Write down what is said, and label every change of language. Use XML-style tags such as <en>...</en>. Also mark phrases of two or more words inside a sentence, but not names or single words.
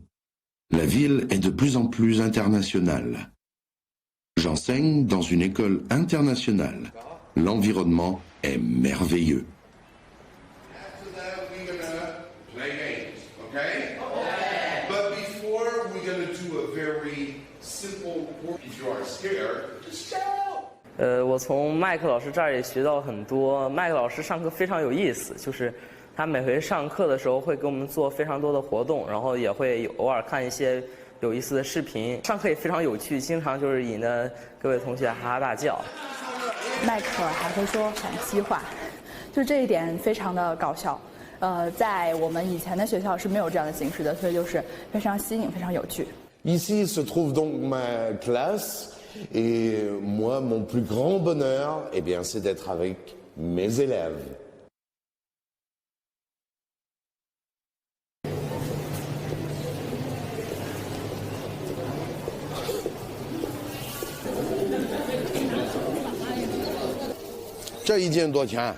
<fr>La ville est de plus en plus internationale. J'enseigne dans une école internationale. L'environnement est merveilleux.</fr> <en>After that, we're gonna play games, okay? But before, we're gonna do a very simple. If you are scared, just shout.</en> <zh>我从麦克老师这儿也学到很多。麦克老师上课非常有意思，就是他每回上课的时候会给我们做非常多的活动，然后也会偶尔看一些有意思的视频。上课也非常有趣，经常就是引得各位同学哈哈大叫。麦克还会说陕西话，就这一点非常的搞笑。在我们以前的学校是没有这样的形式的，所以就是非常新颖，非常有趣。</zh> <fr>Ici se trouve donc ma classe, et moi, mon plus grand bonheur, eh bien, c'est d'être avec mes élèves.</fr> <zh>« 这一件多少钱？</zh>